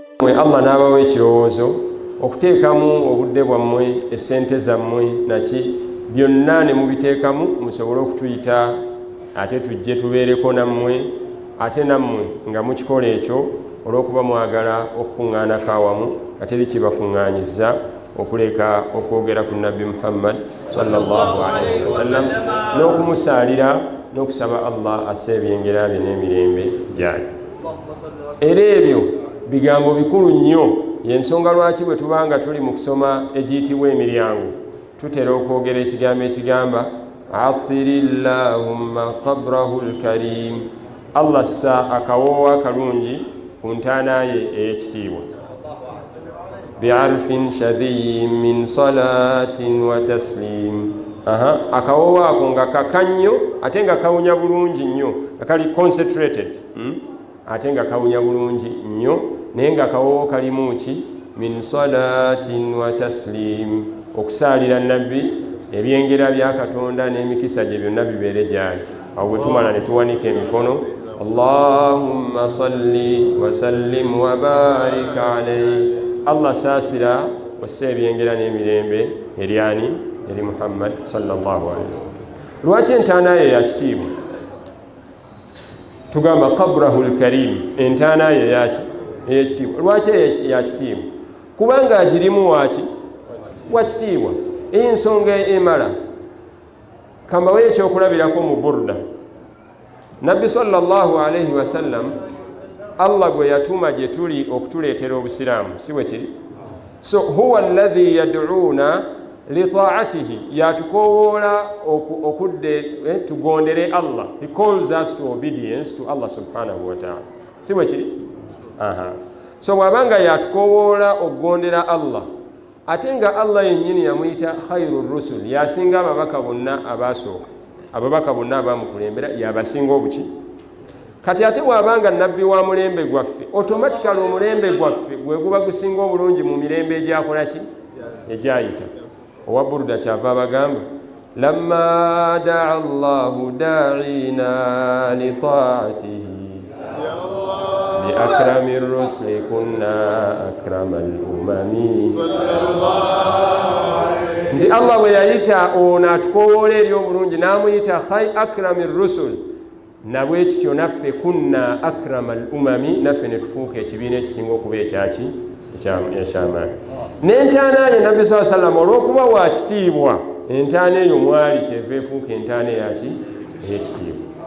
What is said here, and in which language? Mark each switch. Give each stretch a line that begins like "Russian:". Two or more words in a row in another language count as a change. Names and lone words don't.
Ganda: nammwe Allah n'abawa ekirowoozo okuteekamu obudde bwammwe essente zammwe naki byonna ne mubiteekamu musobole okutuyita ate tujje tubeereko nammwe ate nammwe nga mukikola ekyo olw'okuba mwagala okukuŋŋaanako awamu ate bikibakuŋŋaanyiza okuleka okwogera ku nabbi Muhammad
Arabic: صلى الله عليه وسلم
Ganda: n'okumusaalira n'okusaba Allah asse ebyengera bye n'emirembe gyali. Era ebyo bigambo bikulu nnyo, y'ensonga lwaki bwe tubanga tuli mu kusoma egiyitibwa emiryango tutera okwogera ekigambo ekigamba
Arabic: عطر اللهم قبره الكريم,
Ganda: Allah ssa akawoowo akalungi ku ntaana ye ey'ekitiibwa
Arabic: بعرف شذي من صلاة وتسليم.
Ganda: Akawoowo ako nga kakannyo ate nga kawunya bulungi nnyo, nga kali concentrated ate nga kawunya bulungi nnyo, naye nga akawoowo kalimu ki
Arabic: من صلاة وتسليم,
Ganda: okusaalira nabbi, ebyengera bya Katonda n'emikisa gye byonna bibeere gyali. Awo bwe tumala ne tuwanika emikono,
Arabic: اللهم صل وسلم وبارك عليه,
Ganda: Allah saasira wassa ebyengera n'emirembe eryani eri Muhammad
Arabic: صلى الله عليه وسلم.
Ganda: Lwaki entaana ye yakitiibwa? Tugamba
Arabic: قبره الكريم,
Ganda: entaana ye eyekitiibwa. Lwaki yakitiibwa? Kubanga agirimu waki wakitiibwa. Ensonga emala kambawo ekyokulabirako mu Burda. Nabbi
Arabic: صلى الله عليه وسلم
Ganda: Allah gwe yatuma gye tuli okutuleetera obusiraamu, si bwe kiri?
Arabic: So هو الذي يدعونا لطاعته,
Ganda: yatukowoola okudde tugondere Allah.
English: He calls us to obedience to Allah
Arabic: سبحانه وتعالى,
Ganda: si bwe kiri? So bwabanga yatukowoola okugondera Allah, ate nga Allah yennyini yamuyita
Arabic: خير الرسل,
Ganda: yasinga ababaka bonna abaasooka, ababaka bonna abamukulembera yabasinga obuki. Kati ate bwabanga nabbi wa mulembe gwaffe, automatically omulembe gwaffe gwe guba gusinga obulungi mu mirembe egyakola ki egyayita. Owa Burda kyava abagamba
Arabic: لما دعا الله داعينا لطاعته بأكرم الرسل كنا أكرم الأمم.
Ganda: Nti Allah bwe yayita ono atukowoola eri obulungi n'amuyita
Arabic: أكرم الرسل,
Ganda: nabwe kityo naffe
Arabic: كنا أكرم الأمم,
Ganda: naffe ne tufuuka ekibiina ekisinga okuba ekyaki ekyamaanyi. N'entaana ye nabbi saa sallam olw'okuba wa kitiibwa, entaana eyo mwali kyeva efuuka entaana eyaki ey'ekitiibwa.